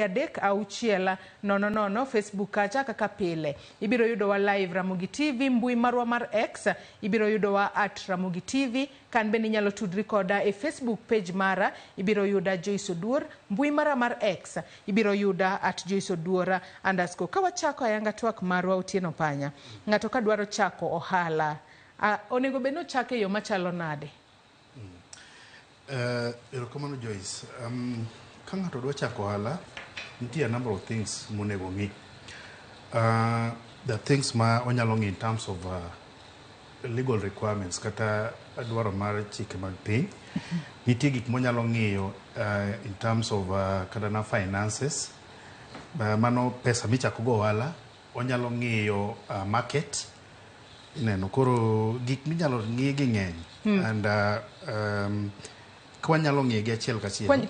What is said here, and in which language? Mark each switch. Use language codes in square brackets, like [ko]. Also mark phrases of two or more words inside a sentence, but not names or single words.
[luo] 3600 Facebook kacha kaka pile ibiro yudowa live Ramogi TV mbui marwa mar X ibiro yudowa @Ramogi TV kan bende inyalo tudri koda e Facebook page mara ibiro yuda Joyce Oduor mbui mara mar X ibiro yuda @JoyceOduor_ kawachako ayanga twak marwa Otieno Panya ng'ato ka dwaro chako ohala onego bed no chake yo machalo nade erokamano Joyce ka ng'ato dwa chako ohala nitie [en] a number of things [luo] monego ng'i the things ma onyalo ng'i [en] in terms of legal requirements [luo] kata dwaro mar chike mag piny nitie gik monyalo ng'iyo [en] in terms of [luo] kata na finances mano pesa michako go ohala onyalo ng'iyo market ineno koro gik minyalo ng'i gi ng'eny and kwanyalo ng'iyo gi achiel kachiel